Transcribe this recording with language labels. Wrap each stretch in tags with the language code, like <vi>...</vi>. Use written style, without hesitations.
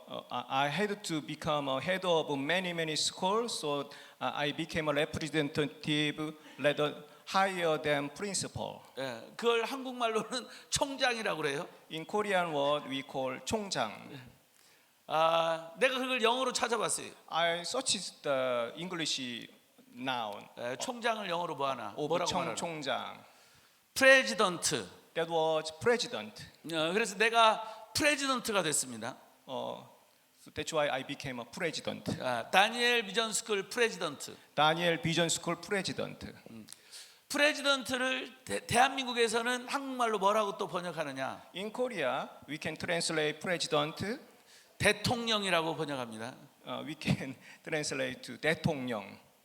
<en>I had to become a head of many schools. So I became a representative, higher than principal.</en> <ko>그걸 한국말로는 총장이라고 그래요.</ko> <en>In Korean word, we call 총장.</en> <ko>내가 그걸 영어로 찾아봤어요.</ko> <en>I searched the English noun.</en> <ko>총장을 영어로 뭐 하나?</ko> <en>of</en> <ko>뭐라고 말하나? 총장.</ko> <en>프레지던트. That was president.</en> <ko>그래서 내가 프레지던트가 됐습니다.</ko> <en>So that's why I became a president.</en> <ko>다니엘 비전 스쿨 프레지던트.</ko> <en>Daniel Vision School president.</en> <ko>프레지던트를 대한민국에서는 한국말로 뭐라고 또 번역하느냐?</ko> <en>In Korea, we can translate president.</en> <ko>대통령이라고 번역합니다.</ko> <en>We can translate to 대통령.</en>